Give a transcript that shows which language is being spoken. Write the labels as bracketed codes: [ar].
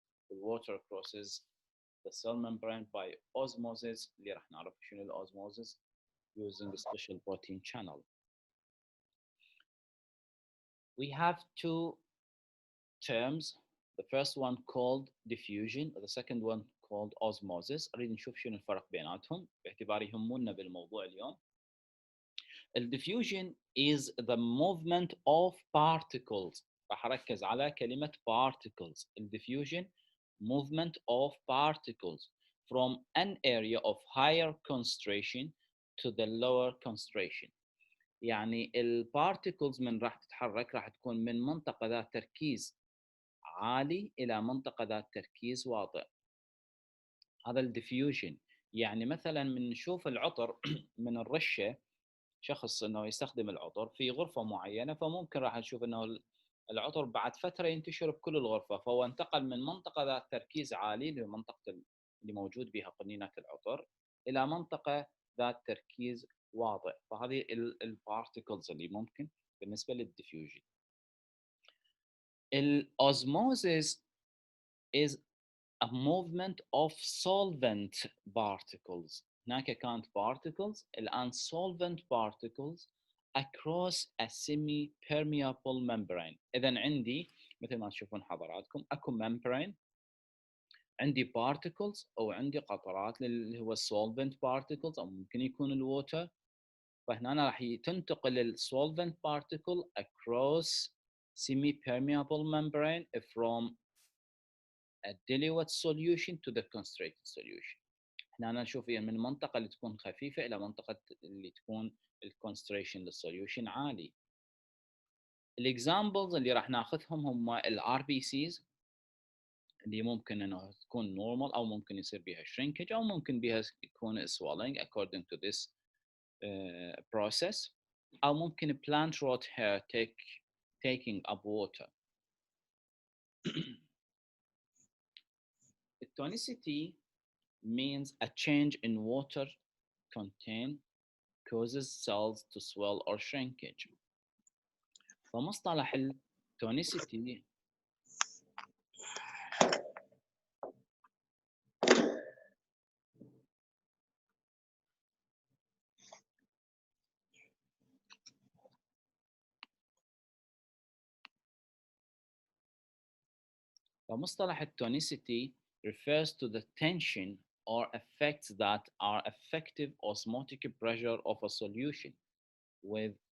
[en] The water crosses the cell membrane by osmosis [ar] اللي راح نعرف شنو [en] الosmosis using a special protein channel. We have two terms, the first one called diffusion, the second one called osmosis. [ar] أريد نشوف شنو الفرق بيناتهم باعتبار يهمنا بالموضوع اليوم. [en] Diffusion is the movement of particles. [ar] راح أركز على كلمة particles. [en] Diffusion movement of particles from an area of higher concentration to the lower concentration. [ar] يعني البارتيكلز من راح تتحرك راح تكون من منطقة ذات تركيز عالي إلى منطقة ذات تركيز واطئ. هذا الديفيوجن. يعني مثلا من نشوف العطر من الرشة، شخص انه يستخدم العطر في غرفة معينة، فممكن راح نشوف انه العطر بعد فترة ينتشر بكل الغرفة، فهو انتقل من منطقة ذات تركيز عالي اللي هي منطقة اللي موجود بها قنينة العطر إلى منطقة ذات تركيز واضح. فهذه البارتيكلز اللي ممكن بالنسبة للديفيوجن. الأوزموزيس is [en] a movement of solvent particles. [ar] هناك كانت [en] particles، [ar] الآن [en] solvent particles across a semi-permeable membrane. [ar] إذا عندي مثل ما تشوفون حضراتكم أكو membrane، عندي particles أو عندي قطرات اللي هو [en] solvent particles [ar] أو ممكن يكون الووتر. فهنا راح تنتقل [en] الsolvent particle across semi-permeable membrane from a dilute solution to the concentrated solution. [ar] هنا نشوف من المنطقة اللي تكون خفيفة إلى منطقة اللي تكون الكونستريشن للسوليوشن عالي. الاكزامبلز اللي راح ناخذهم هم الار بي سيز اللي ممكن انه تكون نورمال او ممكن يصير بها shrinkage او ممكن بها يكون swelling [en] according to this process، [ar] او ممكن [en] plant rot hair taking up water. Tonicity means a change in water content causes cells to swell or shrinkage. [ar] فمصطلح التونيسيتي فمصطلح التونيسيتي [en] refers to the tension or effects that are effective osmotic pressure of a solution with